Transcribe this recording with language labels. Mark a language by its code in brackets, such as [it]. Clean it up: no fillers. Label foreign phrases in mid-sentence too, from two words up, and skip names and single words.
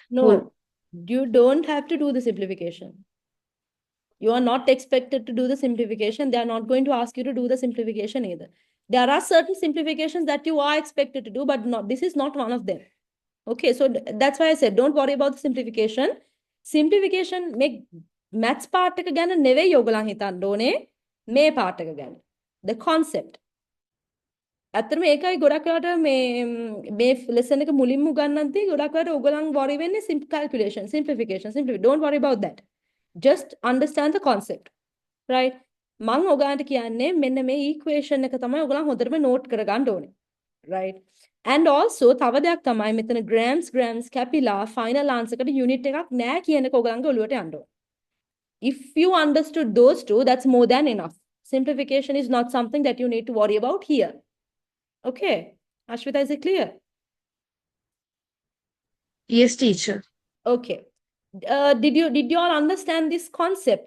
[en] No, you don't have to do the simplification. You are not expected to do the simplification. They are not going to ask you to do the simplification either. There are certain simplifications that you are expected to do, but this is not one of them. Okay, so that's why I said, don't worry about the simplification. Simplification make maths part [si] එක ගැන නෙවෙයි ඔයගොල්ලන් හිතන්න ඕනේ, මේ part එක ගැන. [en] The concept. [si] ඇත්තටම ඒකයි ගොඩක් වෙලාවට මේ lesson එක මුලින්ම උගන්වද්දී ගොඩක් වෙලාවට ඔයගොල්ලන් worry වෙන්නේ calculation, simplification. [en] Don't worry about that. Just understand the concept. Right? [si] මම ඔයගලන්ට කියන්නේ මෙන්න මේ equation එක තමයි ඔයගොල්ලන් හොඳටම note කරගන්න ඕනේ. [en] Right? And also [si] තව දෙයක් තමයි මෙතන grams capilla [en] final answer [si] එකට unit එකක් නැහැ කියන එක ඔයගලන්ගේ ඔළුවට යන්න ඕනේ. [en] If you understood those two, that's more than enough. Simplification is not something that you need to worry about here. Okay. Ashwita, is it clear? Yes, teacher. Okay. Did you all understand this concept?